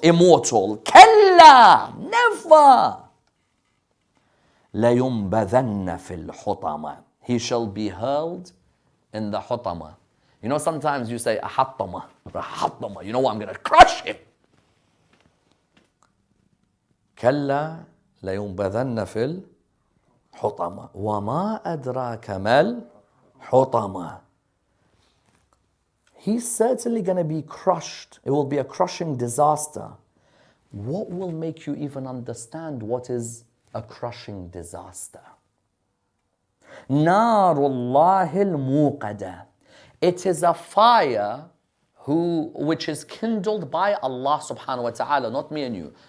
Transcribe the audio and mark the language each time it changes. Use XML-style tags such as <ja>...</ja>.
<ar>Immortal. كَلَّا. Never. لَيُنْبَذَنَّ فِي الْحُطَمَةِ.</ar> <en>He shall be hurled in the hutama. You know, sometimes you say, ahattama, you know what, I'm going to crush him.</en> <ar>كلا لينبذن في الحطمة وما أدراك ما الحطمة.</ar> <en>He's certainly going to be crushed. It will be a crushing disaster. What will make you even understand what is a crushing disaster? Narullahi al-muqada. It is a fire which is kindled by Allah subhanahu wa ta'ala, not me and you.</en>